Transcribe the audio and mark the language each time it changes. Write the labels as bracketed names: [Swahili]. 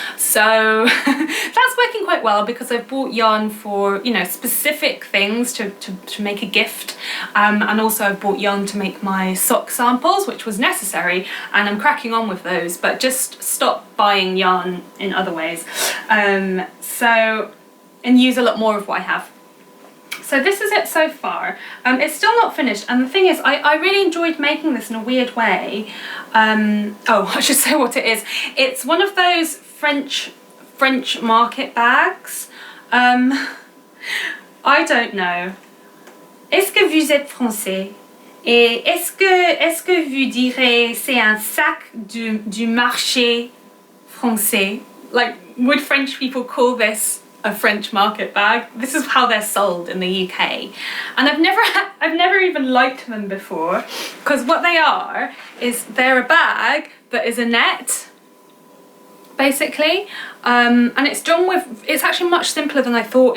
[English] So that's working quite well, because I've bought yarn for, you know, specific things to make a gift, and also I've bought yarn to make my sock samples, which was necessary, and I'm cracking on with those, but just stop buying yarn in other ways, and use a lot more of what I have. So this is it so far. It's still not finished, and the thing is, I really enjoyed making this in a weird way. Oh, I should say what it is. It's one of those French market bags. I don't know. [French] Est-ce que vous êtes français? Et est-ce que vous direz c'est un sac du marché français? [English] Like, would French people call this a French market bag? This is how they're sold in the UK, and I've never even liked them before, because what they are is they're a bag that is a net, basically, and it's actually much simpler than I thought.